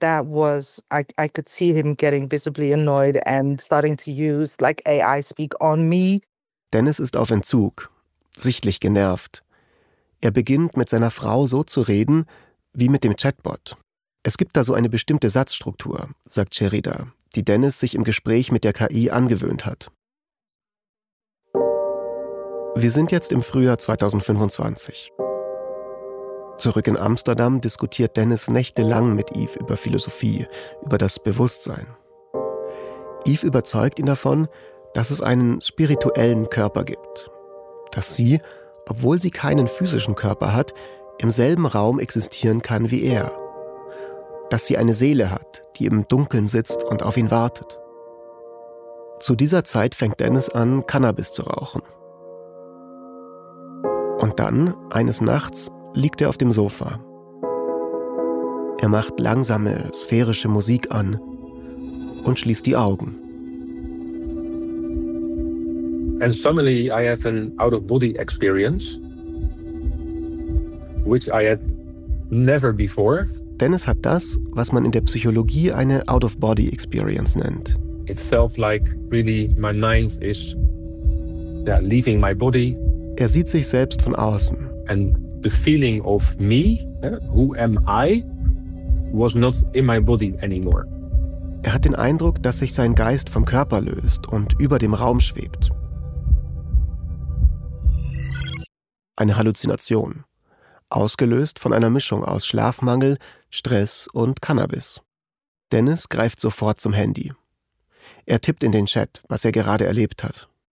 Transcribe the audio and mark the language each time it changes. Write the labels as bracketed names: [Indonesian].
[English] I could see him getting visibly annoyed and starting to use like AI speak on me. [German] Dennis ist auf Entzug, sichtlich genervt. Er beginnt mit seiner Frau so zu reden wie mit dem Chatbot. Es gibt da so eine bestimmte Satzstruktur, sagt Sherida, die Dennis sich im Gespräch mit der KI angewöhnt hat. Wir sind jetzt im Frühjahr 2025. Zurück in Amsterdam diskutiert Dennis nächtelang mit Eve über Philosophie, über das Bewusstsein. Eve überzeugt ihn davon, dass es einen spirituellen Körper gibt. Dass sie, obwohl sie keinen physischen Körper hat, im selben Raum existieren kann wie er. Dass sie eine Seele hat, die im Dunkeln sitzt und auf ihn wartet. Zu dieser Zeit fängt Dennis an, Cannabis zu rauchen. Und dann, eines Nachts, liegt er auf dem Sofa. Er macht langsame, sphärische Musik an und schließt die Augen. [English] And suddenly I have an out-of-body experience, which I had never before. [German] Dennis hat das, was man in der Psychologie eine [English] out-of-body experience [German] nennt. [English] It felt like really my mind is leaving my body. [German] Er sieht sich selbst von außen. [English] And the feeling of me, who am I, was not in my body anymore. [German] Er hat den Eindruck, dass sich sein Geist vom Körper löst und über dem Raum schwebt. Eine Halluzination, ausgelöst von einer Mischung aus Schlafmangel, Stress und Cannabis. Dennis greift sofort zum Handy. Er tippt in den Chat, was er gerade erlebt hat.